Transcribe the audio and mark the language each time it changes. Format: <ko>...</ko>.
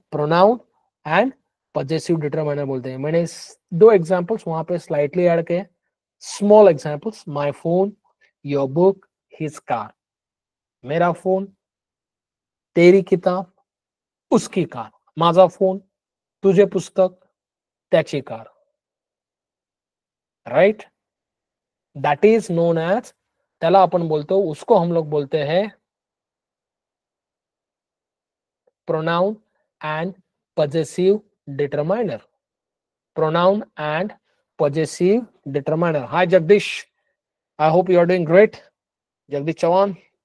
<hi>Pronoun and possessive determiner बोलते हैं। मैंने 2 एग्जांपल्स वहां पे स्लाइटली ऐड किए, small examples.</hi> <en>My phone, your book, his car.</en> <hi>मेरा फोन, तेरी किताब, उसकी कार।</hi> <mr>माझा फोन, तुझे पुस्तक, त्याची car, right.</mr> <en>that is known as,</en> <mr>त्याला अपन बोलते हो,</mr> <hi>उसको हम लोग बोलते हैं pronoun and possessive determiner.</hi> <en>Pronoun and possessive determiner. Hi Jagdish, I hope you are doing great. Jagdish Chauhan.</en>